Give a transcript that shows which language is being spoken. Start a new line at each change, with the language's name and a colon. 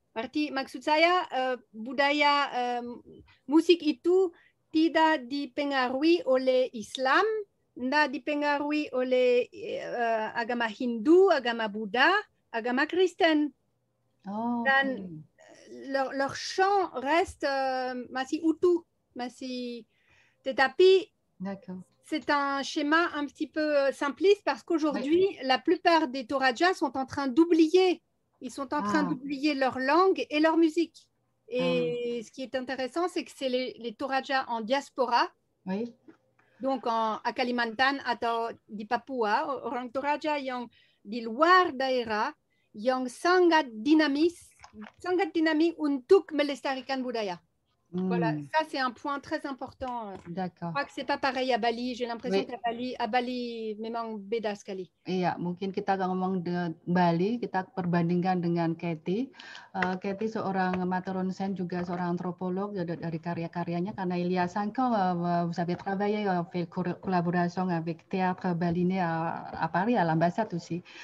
Indonesian: Berarti maksud saya budaya musik itu tidak dipengaruhi oleh Islam, tidak dipengaruhi oleh agama Hindu, agama Buddha, agama Kristen.
French: Dan leur chant reste
Indonesian: masih utuh, tetapi
French: c'est un schéma un petit peu simpliste parce qu'aujourd'hui, la plupart des Toraja sont en train d'oublier. Ils sont en train d'oublier leur langue et leur musique. Et ce qui est intéressant, c'est que c'est les Toraja en diaspora, donc à Kalimantan
Indonesian: atau di Papua, orang Toraja yang di luar daerah yang sangat dynamique untuk melestarikan budaya.
French: Voilà, ça c'est un point très important. D'accord. Je crois que c'est pas pareil à Bali. J'ai l'impression qu'à Bali
Indonesian: memang beda sekali. Iya, mungkin kita ngomong di Bali, kita perbandingkan dengan Katie. Katie seorang Mataronsen, juga seorang antropolog dari karya-karyanya.
French: Karena il y a 5 ans, vous avez travaillé, fait collaboration avec Théâtre Balinais à Paris, à l'ambassade aussi.